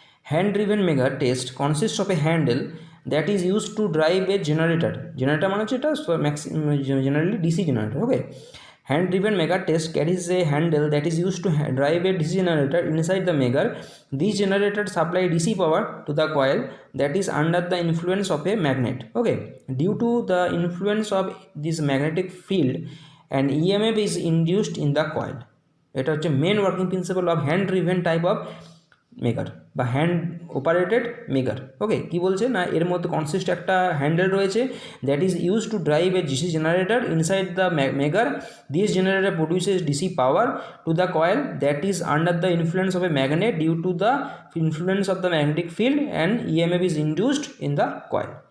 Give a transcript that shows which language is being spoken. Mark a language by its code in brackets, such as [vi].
[en] Hand driven Megger test consist of a handle that is use to drive a generator. [bn] Generator মানে হচ্ছে এটা generally DC generator, [en] Okay. Hand driven Megger test carries a handle that is used to drive a DC generator inside the Megger. This generator supply DC power to the coil that is under the influence of a magnet. Okay, due to the influence of this magnetic field, an EMF is induced in the coil. [bn] এটা হচ্ছে main working principal of hand driven type of maker বা hand operated maker. [en] okay, [bn] কী বলছে না, এর মধ্যে consist একটা handle রয়েছে [en] That is use to drive a DC generator inside the Megger. This generator produces DC power to the coil that is under the influence of a magnet due to the influence of the magnetic field and EMF is induced in the coil.